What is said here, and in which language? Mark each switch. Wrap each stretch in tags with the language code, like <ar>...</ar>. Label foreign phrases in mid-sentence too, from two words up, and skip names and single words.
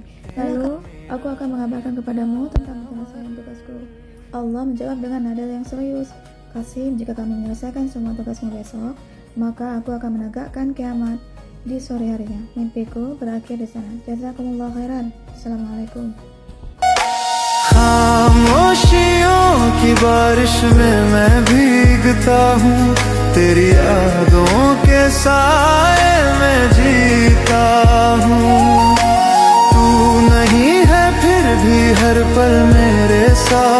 <id>Lalu aku akan mengabarkan kepadamu tentang penyelesaian tugasku. Allah menjawab dengan nada yang serius. Qasim, jika kamu menyelesaikan semua tugasmu besok, maka aku akan menegakkan kiamat di sore harinya. Mimpiku berakhir di sana.</id> <ar>جزاكم الله خيرا. السلام عليكم.</ar> <hi>खामोशियों की बारिश में मैं भीगता हूँ, तेरी यादों के साए में जीता हूँ। तू नहीं है फिर भी हर पल मेरे साथ।</hi>